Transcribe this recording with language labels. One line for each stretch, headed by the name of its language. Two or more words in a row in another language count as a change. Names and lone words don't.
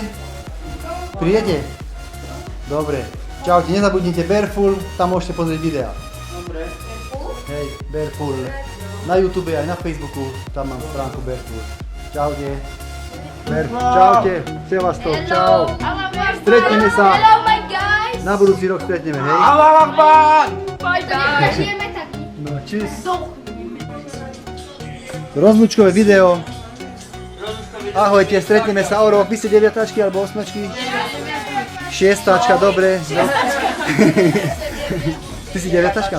Slovak: Prídete? Dobre. Čaute, nezabudnite Bareful, tam môžete pozrieť videa. Dobre. Hej, Bareful. Na YouTube aj na Facebooku, tam mám stránku Bareful. Čaute. Čaute, Sevastov, čau. Stretneme sa.
English: Hello my guys.
Slovak: Na budúci rok stretneme, hej? Žijeme taký. No, čus. Rozlúčkové video. Ahojte, stretneme sa o rok. Vy ste deviatáčky alebo osmačky? Šiestáčka, dobre. No. Ty si deviatáčka?